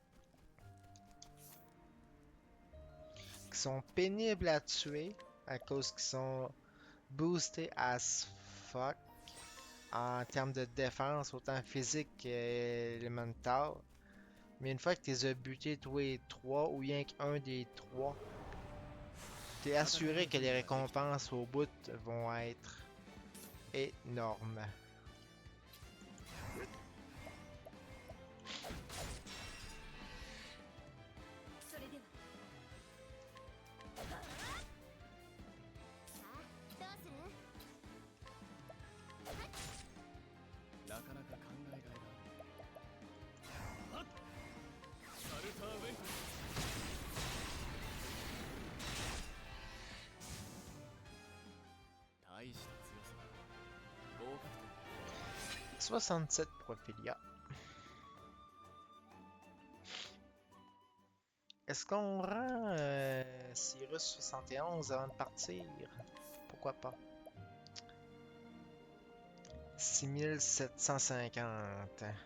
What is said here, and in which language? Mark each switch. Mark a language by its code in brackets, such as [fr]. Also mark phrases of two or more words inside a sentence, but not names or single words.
[fr] Qui sont pénibles à tuer à cause qu'ils sont boostés [en] as fuck [fr] en termes de défense, autant physique qu'élémental. Mais une fois que tu les as butés tous les trois, ou rien qu'un des trois, t'es assuré que les récompenses au bout vont être énormes. [ja] それではさあどうする？なかなか考えがいがある。サルターウェント。大した強さだ。合格点。 [fr] 67 pour Ophelia. Est-ce qu'on rend Cyrus 71 avant de partir? Pourquoi pas? 6750.